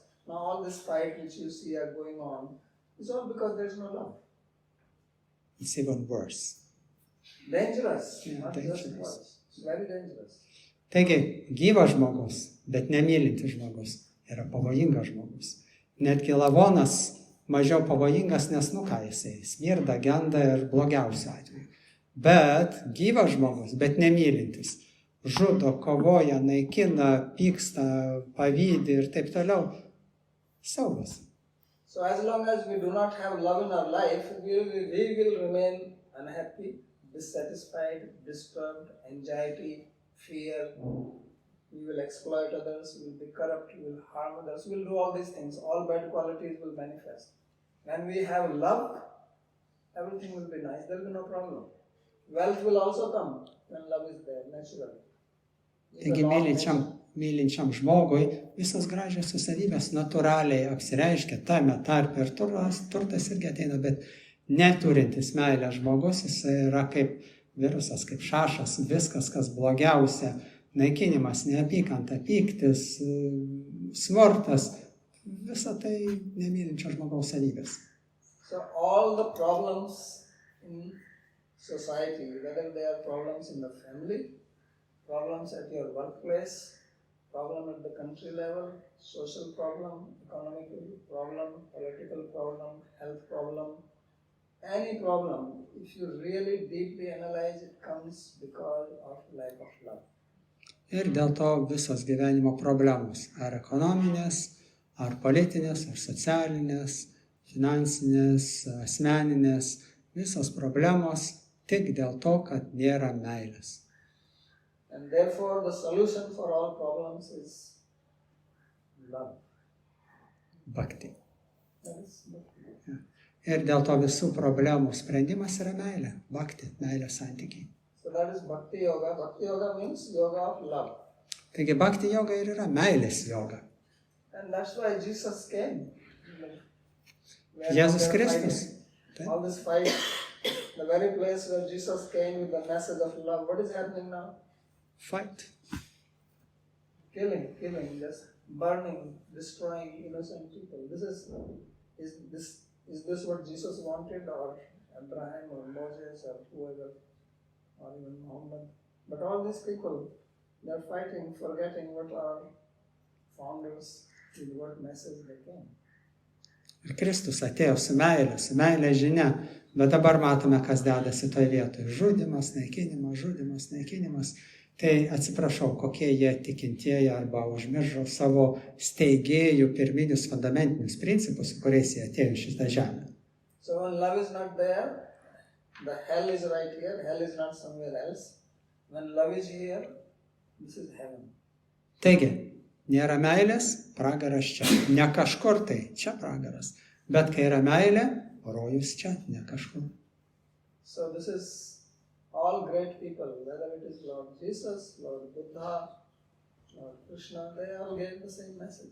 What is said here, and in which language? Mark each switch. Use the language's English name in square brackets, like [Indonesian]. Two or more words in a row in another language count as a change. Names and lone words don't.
[English] Now all this fight which you see are going on is all because there is no love. It's even worse. Dangerous, Yeah, not dangerous. just worse. It's very dangerous. [Lithuanian] Taigi, gyvas žmogus, bet nemylintis žmogus yra pavojingas žmogus. Netgi lavonas mažiau pavojingas, nes jisai smirda, genda ir blogiausiu atveju. Bet gyvas žmogus, bet nemylintis, žudo, kovoja, naikina, pyksta, pavydi ir taip toliau, saugas. [English] So as long as we do not have love in our life, we will remain unhappy, dissatisfied, disturbed, anxiety, fear. We will exploit others, we will be corrupt, we will harm others, we will do all these things. All bad qualities will manifest. When we have love, everything will be nice, there will be no problem. Wealth will also come when love is there, naturally. [Lithuanian] Taigi mylinčiam žmogui visos gražiosios savybės natūraliai apsireiškia tame tarpe ir turtas irgi ateina, bet neturintis meilę žmogus, jis yra kaip virusas, kaip šašas, viskas, kas blogiausia, naikinimas, neapykanta, pyktis, smurtas, visa tai nemylinčio žmogaus savybės. [English] So all the problems in society, whether they are problems in the family, problems at your workplace, problem at the country level, social problem, economic problem, political problem, health problem, any problem, if you really deeply analyze, it comes because of lack of love. [Lithuanian] Ir dėl to visos gyvenimo problemos, ar ekonominės, ar politinės, ar socialinės, finansinės, asmeninės, visos problemos tik dėl to, kad nėra meilės. [English] And therefore the solution for all problems is love. Bhakti. That is bhakti. [Lithuanian] Ir dėl to visų problemų sprendimas yra meilė. Bhakti, meilės santykiai. [English] So that is bhakti yoga. Bhakti yoga means yoga of love. [Lithuanian] Taigi bhakti yoga ir yra meilės yoga. [English] And that's why Jesus came. [Lithuanian] Jėzus Kristus. [English] All this fight, the very place where Jesus came with the message of love, what is happening now? Fight. Killing, just burning, destroying innocent people. Is this what Jesus wanted, or Abraham, or Moses, or whoever, or even Muhammad? But all these people, they are fighting, forgetting what our founders, with what message they came. [Lithuanian] Ir Kristus atėjo su meilė žinia, bet dabar matome, kas dedasi toje vietoje. Žudymas, naikinimas. Tai atsiprašau, kokie jie tikintieji arba užmiršo savo steigėjų pirminius fundamentinius principus, kuriais jie atėjo į šitą žemę. [English] So when love is not there, the hell is right here, hell is not somewhere else. When love is here, this is heaven. [Lithuanian] Taigi, nėra meilės, pragaras čia. Ne kažkur tai, čia pragaras. Bet kai yra meilė, rojus čia, ne kažkur. [English] So this is all great people, whether it is Lord Jesus, Lord Buddha, Lord Krishna, they all gave the same message.